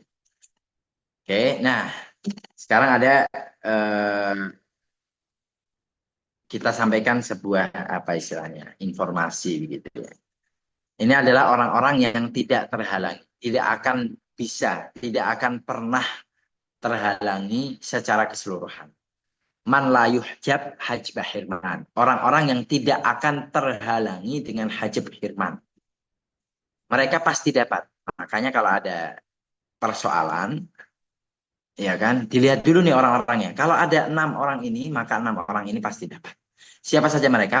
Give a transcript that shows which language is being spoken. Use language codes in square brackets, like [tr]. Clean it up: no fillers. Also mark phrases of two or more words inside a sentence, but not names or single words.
[id] Oke, nah sekarang ada kita sampaikan sebuah apa istilahnya informasi begitu ya. Ini adalah orang-orang yang tidak terhalangi, tidak akan bisa, tidak akan pernah terhalangi secara keseluruhan. [ar] من لا يحجب حجب حرمان. [id] Orang-orang yang tidak akan terhalangi dengan [ar] حجب حرمان. [id] Mereka pasti dapat. Makanya kalau ada persoalan, ya kan, dilihat dulu nih orang-orangnya. Kalau ada 6 orang ini, maka 6 orang ini pasti dapat. Siapa saja mereka?